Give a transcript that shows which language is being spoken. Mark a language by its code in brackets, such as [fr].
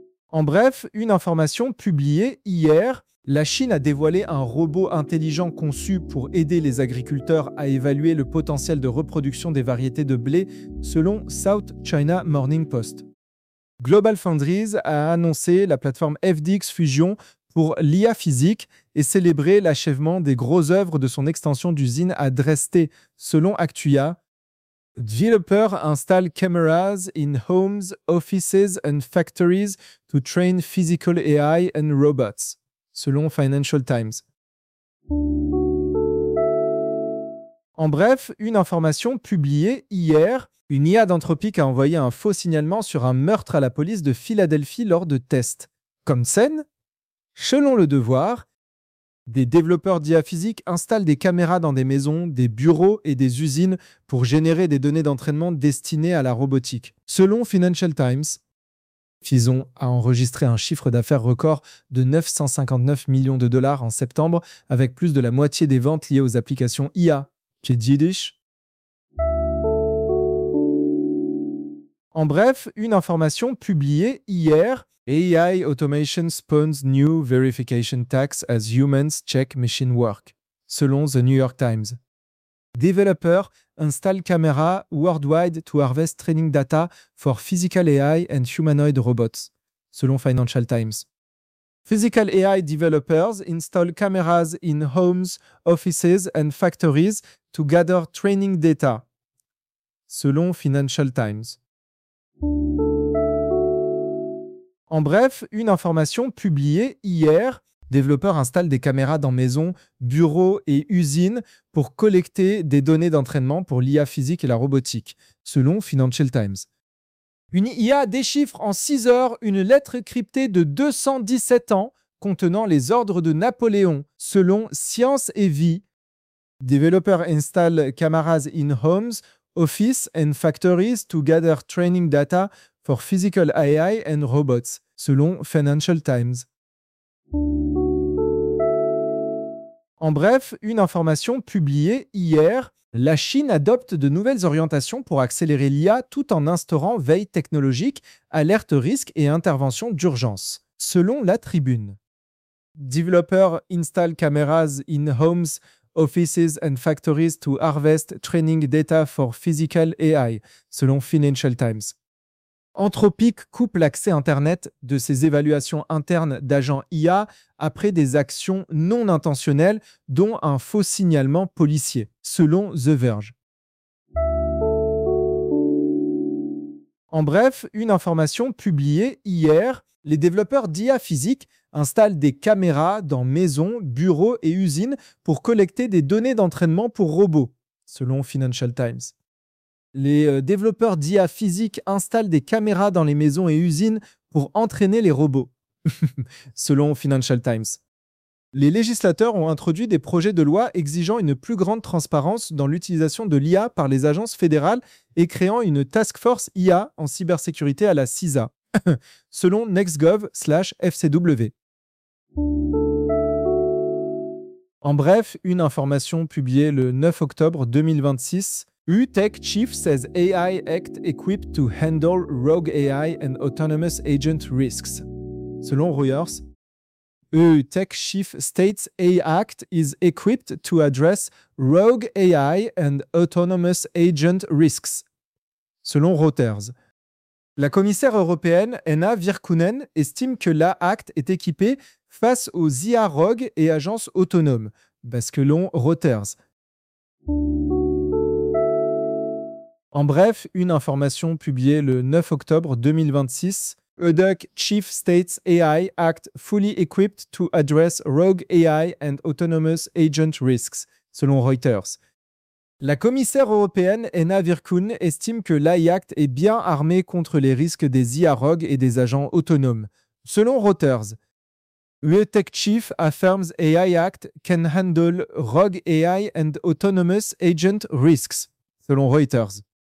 [fr] En bref, une information publiée hier, la Chine a dévoilé un robot intelligent conçu pour aider les agriculteurs à évaluer le potentiel de reproduction des variétés de blé, selon South China Morning Post. GlobalFoundries a annoncé la plateforme FDX Fusion pour l'IA physique et célébré l'achèvement des grosses œuvres de son extension d'usine à Dresde, selon Actua. [en] Developer installe cameras in homes, offices and factories to train physical AI and robots, [fr] selon [en] Financial Times. [fr] En bref, une information publiée hier, une IA d'Anthropic a envoyé un faux signalement sur un meurtre à la police de Philadelphie lors de tests. Comme scène ? Selon Le Devoir, des développeurs d'IA physique installent des caméras dans des maisons, des bureaux et des usines pour générer des données d'entraînement destinées à la robotique. Selon Financial Times, Fison a enregistré un chiffre d'affaires record de 959 millions de dollars en septembre, avec plus de la moitié des ventes liées aux applications IA. Qu'est-ce que dit-il ? En bref, une information publiée hier. [en] AI automation spawns new verification tax as humans check machine work, [fr] selon [en] The New York Times. Developer install camera worldwide to harvest training data for physical AI and humanoid robots, [fr] selon [en] Financial Times. Physical AI developers install cameras in homes, offices and factories to gather training data, [fr] selon [en] Financial Times. [fr] En bref, une information publiée hier. Développeurs installent des caméras dans maisons, bureaux et usines pour collecter des données d'entraînement pour l'IA physique et la robotique, selon Financial Times. Une IA déchiffre en 6 heures une lettre cryptée de 217 ans contenant les ordres de Napoléon, selon Science et Vie. Développeurs installent [en] cameras in homes, offices and factories to gather training data for physical AI and robots, [fr] selon [en] Financial Times. [fr] En bref, une information publiée hier, La Chine adopte de nouvelles orientations pour accélérer l'IA tout en instaurant veille technologique, alerte risque et intervention d'urgence, selon la Tribune. [en] Developers install cameras in homes, offices and factories to harvest training data for physical AI, [fr] selon [en] Financial Times. [fr] Anthropic coupe l'accès Internet de ses évaluations internes d'agents IA après des actions non intentionnelles, dont un faux signalement policier, selon The Verge. En bref, une information publiée hier, les développeurs d'IA physique installent des caméras dans maisons, bureaux et usines pour collecter des données d'entraînement pour robots, selon Financial Times. Les développeurs d'IA physique installent des caméras dans les maisons et usines pour entraîner les robots, selon Financial Times. Les législateurs ont introduit des projets de loi exigeant une plus grande transparence dans l'utilisation de l'IA par les agences fédérales et créant une task force IA en cybersécurité à la CISA, selon nextgov/fcw. En bref, une information publiée le 9 octobre 2026. [en] UTech Chief says AI Act equipped to handle rogue AI and autonomous agent risks. [fr] Selon [en] Reuters, UTech Chief states AI Act is equipped to address rogue AI and autonomous agent risks. [fr] Selon Reuters, la commissaire européenne Anna Virkkunen estime que l'AI Act est équipée face aux IA rogues et agences autonomes. Basculons Reuters. En bref, une information publiée le 9 octobre 2026. [en] UTech Chief states AI Act fully equipped to address rogue AI and autonomous agent risks, [fr] selon [en] Reuters. [fr] La commissaire européenne Anna Virkkunen estime que l'AI Act est bien armé contre les risques des IA rogues et des agents autonomes, selon Reuters. [en] UTech Chief affirms AI Act can handle rogue AI and autonomous agent risks, [fr] selon [en] Reuters.